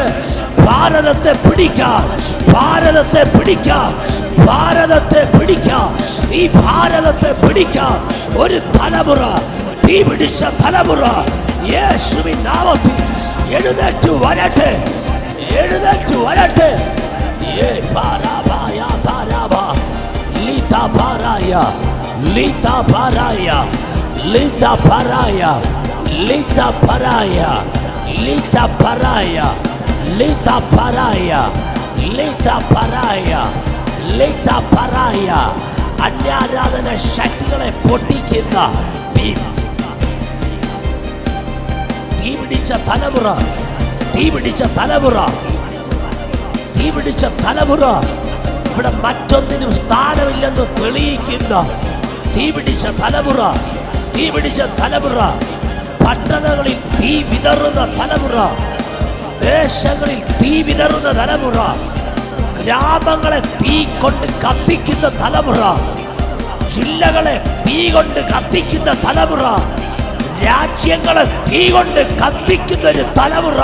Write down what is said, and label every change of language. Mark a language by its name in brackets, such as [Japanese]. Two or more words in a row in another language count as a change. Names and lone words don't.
[Malayalam] ഭാരതത്തെ പിടിക്കാൻ, ഭാരതത്തെ പിടിക്കാൻ, ഭാരതത്തെ പിടിക്കാൻ, ഈ ഭാരതത്തെ പിടിക്കാൻ ഒരു തലമുറ, തീ പിടിച്ച തലമുറ യേശുവിൻ നാമത്തിൽ എഴുന്നേറ്റ് വരട്ടെ, എഴുന്നേറ്റ് വരട്ടെ. Lita paraya, lita paraya, lita paraya, lita paraya, lita paraya, lita paraya, lita paraya, lita paraya. അന്യാരാധന ശക്തികളെ പൊട്ടിക്കുന്ന തീ പിടിച്ച തലമുറ, തീ പിടിച്ച തലമുറ, തീ പിടിച്ച തലമുറ, ഇവിടെ മറ്റൊന്നിനും സ്ഥാനമില്ലെന്ന് തെളിയിക്കുന്ന തീ പിടിച്ച തലമുറ, തീ പിടിച്ച തലമുറ, പട്ടണങ്ങളിൽ തീ വിതറുന്ന തലമുറ, ദേശങ്ങളിൽ തീ വിതറുന്ന തലമുറ, ഗ്രാമങ്ങളെ തീ കൊണ്ട് കത്തിക്കുന്ന തലമുറ, ജില്ലകളെ തീ കൊണ്ട് കത്തിക്കുന്ന തലമുറ, രാജ്യങ്ങളെ തീ കൊണ്ട് കത്തിക്കുന്ന ഒരു തലമുറ.